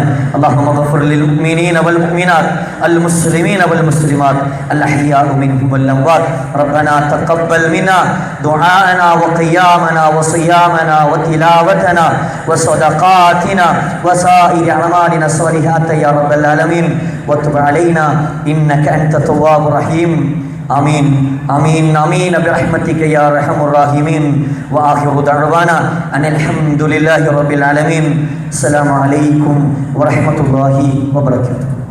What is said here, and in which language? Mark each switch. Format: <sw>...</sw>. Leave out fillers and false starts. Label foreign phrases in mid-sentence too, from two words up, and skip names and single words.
<ar>اللهم اغفر للمؤمنين والمؤمنات المسلمين والمسلمات الأحياء منهم والأموات. ربنا تقبل منا دعاءنا وقيامنا وصيامنا وتلاوتنا وصدقاتنا وسائر أعمالنا الصالحات يا رب العالمين وتب علينا إنك أنت التواب الرحيم. آمين آمين آمين برحمتك يا أرحم الراحمين. وآخر دعوانا أن الحمد لله رب العالمين. السلام عليكم ورحمة الله وبركاته.</ar>